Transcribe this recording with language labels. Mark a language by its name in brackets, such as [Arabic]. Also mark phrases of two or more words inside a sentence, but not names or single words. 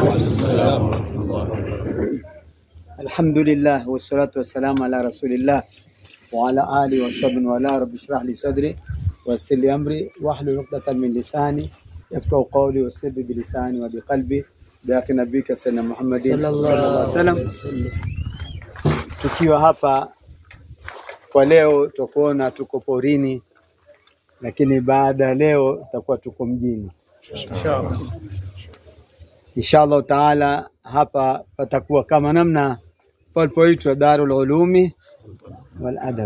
[Arabic] الحمد لله والصلاة والسلام على رسول الله وعلى آله وصحبه ولا رب اشرح لي صدري ويسر لي أمري واحلل عقدة من لساني يفقهوا قولي وسد بلساني وبقلبي بأخي نبيك سيدنا محمد صلى الله عليه وسلم. [Swahili] Tukiwa hapa kwa leo tukuona tuko porini, lakini baada ya leo tutakuwa tuko mjini. [Arabic] إن شاء الله تعالى [Swahili] hapa patakuwa kama namna palipoitwa Darul Ulumi wal Adab.